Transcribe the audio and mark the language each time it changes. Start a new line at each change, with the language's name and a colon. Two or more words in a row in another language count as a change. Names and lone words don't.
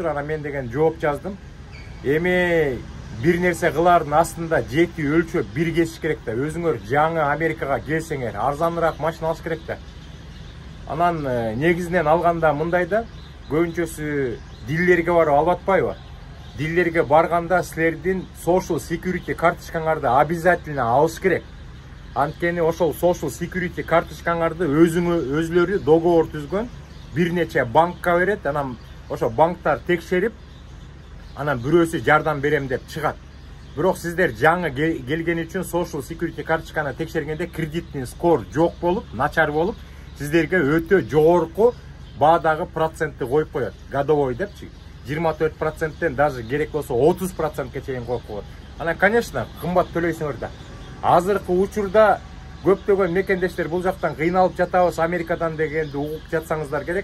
Kyrgyz: Анан мен деген жооп жаздым. Эми бир нерсе кылардын астында жети өлчөп бир кесиш керек да. Өзүңөр жаңы Америкага келсеңер, арзаныраак машина алыш керек да. Анан негизинен алганда мындай да, көбүнчөсү дилерге барып алып атпайбы? Дилерге барганда силердин
English: social security
Kyrgyz: карточкаңарды обязательно алыш керек. Анткени ошол
English: social security
Kyrgyz: карточкаңарды өзүлөрү договор түзгөн бир нече банкка берет. Анан ошо банктар текшерип, анан бирөөсү жардам берем деп чыгат. Бирок сиздер жаңы келген үчүн
English: social security
Kyrgyz: карточканы текшергенде
Russian: кредитный скор
Kyrgyz: жок болуп, начар болуп, сиздерге өтө жогорку баадагы процентти коюп коет. Годовой депчи. 24%тен даже керек болсо 30%ке чейин коюп коет. Анан, конечно, кымбат төлөйсүңөр да. Азыркы учурда көптөгөн мекендештер бул жактан кыйналып жатабыз Америкадан дегенди угуп жатсаңыздар керек.